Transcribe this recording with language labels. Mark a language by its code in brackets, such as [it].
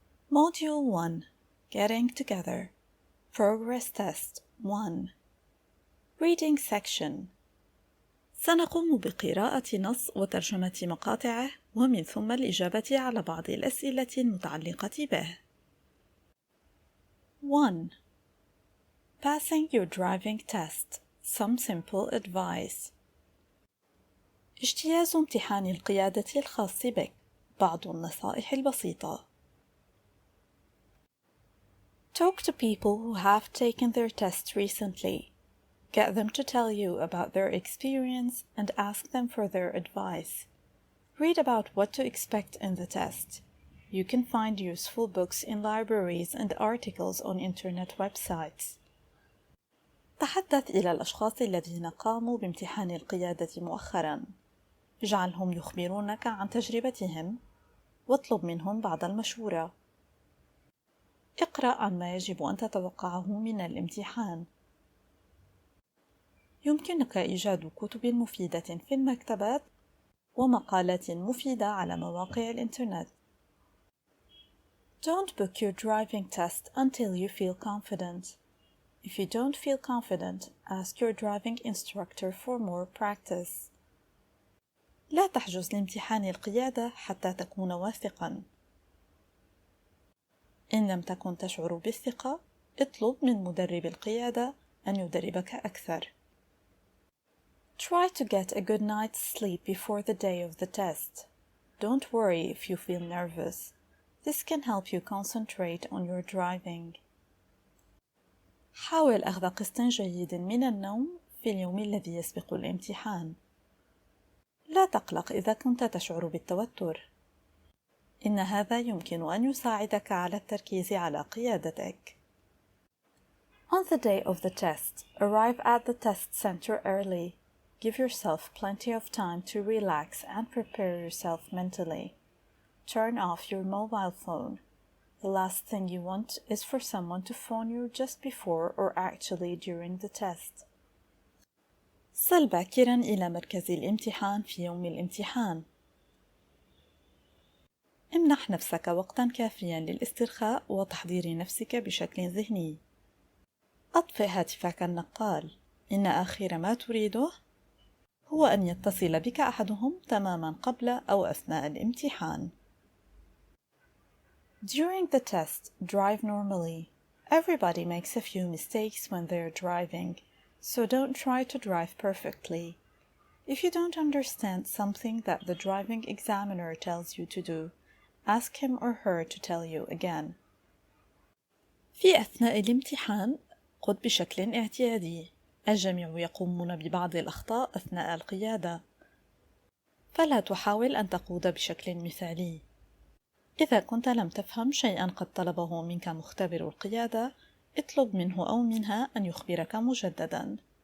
[en] Module 1 Getting Together. Progress Test 1. Reading Section. [ar] سنقوم بقراءة نص وترجمة مقاطعه ومن ثم الإجابة على بعض الأسئلة المتعلقة به. [en] 1. Passing your driving test. Some simple advice. [ar] اجتياز امتحان القيادة الخاص بك. بعض النصائح البسيطة. [en] Talk to people who have taken their test recently. Get them to tell you about their experience and ask them for their advice. Read about what to expect in the test. You can find useful books in libraries and articles on internet websites. [ar] تحدث إلى الأشخاص الذين قاموا بامتحان القيادة مؤخراً. اجعلهم يخبرونك عن تجربتهم واطلب منهم بعض المشورة. اقرأ عن ما يجب أن تتوقعه من الامتحان. يمكنك إيجاد كتب مفيدة في المكتبات ومقالات مفيدة على مواقع الإنترنت. [en] Don't book your driving test until you feel confident. If you don't feel confident, ask your driving instructor for more practice. [ar] لا تحجز لامتحان القيادة حتى تكون واثقاً. إن لم تكن تشعر بالثقة، اطلب من مدرب القيادة أن يدربك أكثر. [en] Try to get a good night's sleep before the day of the test. Don't worry if you feel nervous. This can help you concentrate on your driving. [ar] حاول أخذ قسط جيد من النوم في اليوم الذي يسبق الامتحان. لا تقلق إذا كنت تشعر بالتوتر. إن هذا يمكن أن يساعدك على التركيز على قيادتك. [en] On the day of the test, arrive at the test center early. Give yourself plenty of time to relax and prepare yourself mentally. Turn off your mobile phone. The last thing you want is for someone to phone you just before or actually during the test. [ar] صل باكراً إلى مركز الامتحان في يوم الامتحان. امنح نفسك وقتاً كافياً للاسترخاء وتحضير نفسك بشكل ذهني. أطفئ هاتفك النقال. إن آخر ما تريده هو أن يتصل بك أحدهم تماماً قبل أو أثناء الامتحان. [en] During the test, drive normally. Everybody makes a few mistakes when they're driving, so don't try to drive perfectly. If you don't understand something that the driving examiner tells you to do, ask him or her to tell you again. [ar] في أثناء الامتحان، قد بشكل اعتيادي. الجميع يقومون ببعض الأخطاء أثناء القيادة، فلا تحاول أن تقود بشكل مثالي. إذا كنت لم تفهم شيئاً قد طلبه منك مختبر القيادة، اطلب منه أو منها أن يخبرك مجدداً.